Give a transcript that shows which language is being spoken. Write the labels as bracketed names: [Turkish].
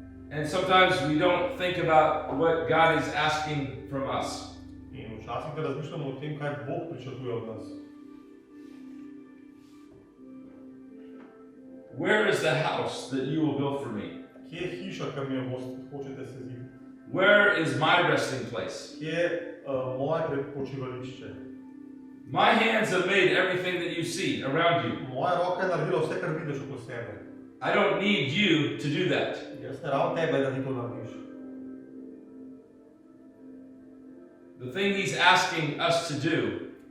[English] And sometimes we don't think about what God is asking from us. [Slovenian] In včasih ne razmišljamo o tem, kaj Bog pričakuje od nas. [English] Where is the house that you will build for me? [Slovenian] Kje je hiša, ki mi jo hočete sezidati? [English] Where is my resting place? [Slovenian] Kje je moje počivališče? [English] My hands have made everything that you see around you. [Slovenian] Moja roka je naredila vse, kar vidiš okoli sebe. [English] I don't need you to do that. [Slovenian] Jaz ne rabim tebe, da ti to narediš. [English] The thing He's asking us to do